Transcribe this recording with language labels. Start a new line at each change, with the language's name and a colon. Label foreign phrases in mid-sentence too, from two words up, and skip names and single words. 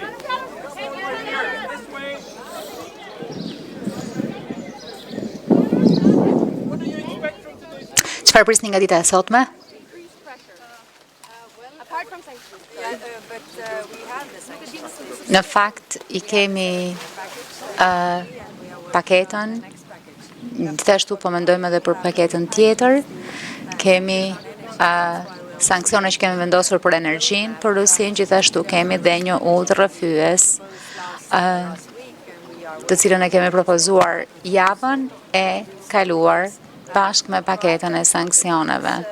English: Right here, this way. What do you expect from today's meeting?
Albanian: Çfarë prisni nga dita e sotme? Në fakt i kemi paketën, gjithashtu po mendojmë edhe për paketën tjetër, kemi sanksione që kemi vendosur për energjinë, për Rusin, gjithashtu kemi dhe një udhë rrëfyes, të cilën e kemi propozuar javën e kaluar bashkë me paketën e sanksioneve.